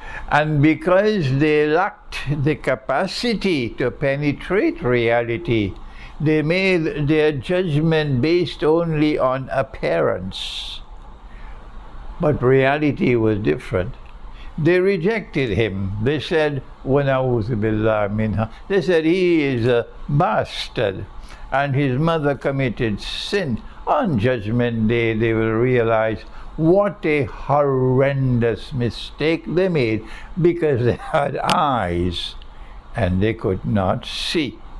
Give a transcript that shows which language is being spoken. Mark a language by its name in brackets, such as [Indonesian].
[English] And because they lacked the capacity to penetrate reality, they made their judgment based only on appearance. But reality was different. They rejected him. They said, [Arabic] وَنَعُوذُ بِاللَّهِ مِنْهَا. [English] They said he is a bastard and his mother committed sin. On Judgment Day, they will realize what a horrendous mistake they made, because they had eyes and they could not see.